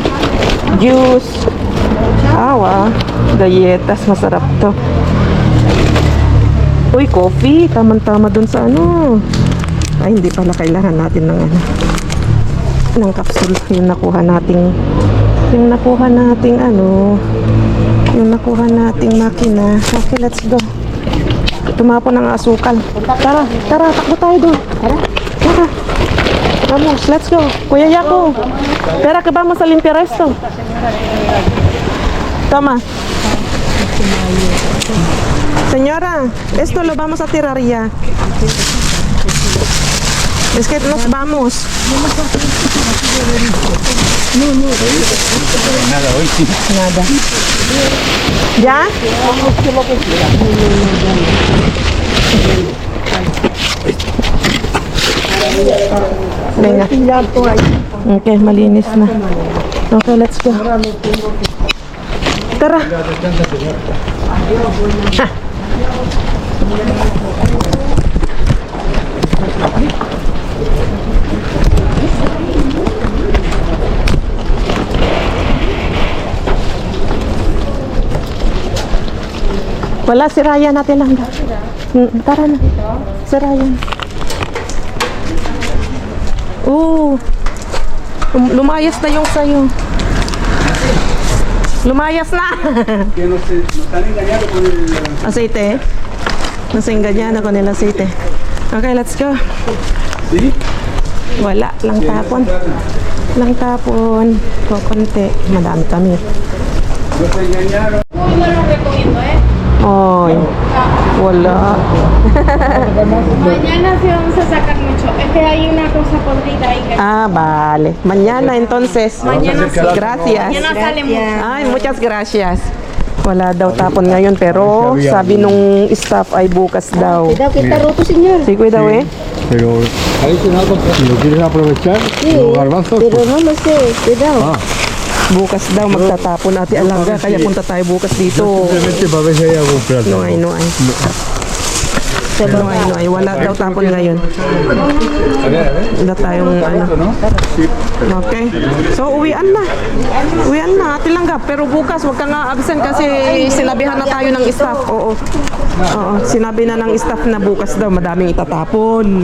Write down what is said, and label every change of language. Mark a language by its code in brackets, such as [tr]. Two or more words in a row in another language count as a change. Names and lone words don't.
[tl] Juice. Awa. Galletas. Masarap to. Uy, coffee. Tama-tama dun sa ano. Ay, hindi pala kailangan natin ng ng capsule. Yung nakuha nating makina. [en] Okay, let's go. [tl] Tumapon ng asukal. Tara, takbo tayo doon. Tara. [es] Vamos, [en] let's go. [tl] Kuya Yako. [es] Pera que vamos a limpiar esto. Toma. Señora, esto lo vamos a tirar ya. Es que nos vamos. Nada, hoy sí. Nada. ¿Ya? Venga. [tl] Ok, malinis na. [en] Okay, let's go. [tl] Tara. Wala, si Ryan natin lang. Tara na. Si Ryan. Lumayas na yung sayo. Lumayas na. [es] Que nos han engañado con el... Aceite. Nos engañan con el aceite. [en] Okay, let's go. [es] ¿Sí? [tl] Wala, lang tapon. Lang tapon. Konti. Madami kami. [es] Nos engañaron. [tl] Oy. Wala. [es] Mañana sí vamos a sacar mucho. Es que hay una cosa podrida ahí que Vale. Mañana entonces. Mañana sí. Gracias. mañana sale mucho. Ay, muchas gracias. [tl] Wala daw tapon ngayon pero sabi nung staff ay bukas daw. [es] Cuidado que está roto, señor. Sí, cuidado Pero adicional, si lo quieres aprovechar, los garbanzos, Pero pues, no lo sé, cuidado. [tl] Bukas daw magtatapon natin Alanga kaya punta tayo bukas dito. [es] simplemente para ver si hay algún plato. No hay. [tl] Wala daw tapon ngayon. Wala tayong ano. Okay. So, uwian na. Ate Langga. Pero bukas, wag ka nga absent kasi sinabihan na tayo ng staff. Oo. Sinabi na ng staff na bukas daw madaming itatapon.